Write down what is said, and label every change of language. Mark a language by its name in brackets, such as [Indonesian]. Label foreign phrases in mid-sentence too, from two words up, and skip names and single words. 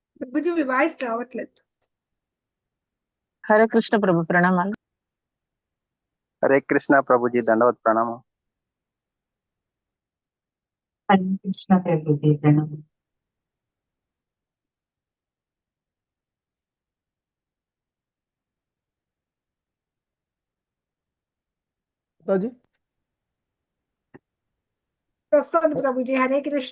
[Telugu] ప్రభుజీ మీ వాయిస్ రావట్లేదు. హరే కృష్ణ ప్రభు, ప్రణామాలు. [Hindi] हरे कृष्णा प्रभु जी, दंडवत प्रणाम। హరే కృష్ణ ప్రభుజీ, ప్రణామం. जी [Telugu] వస్తుంది ప్రభుజీ. హరే కృష్ణ.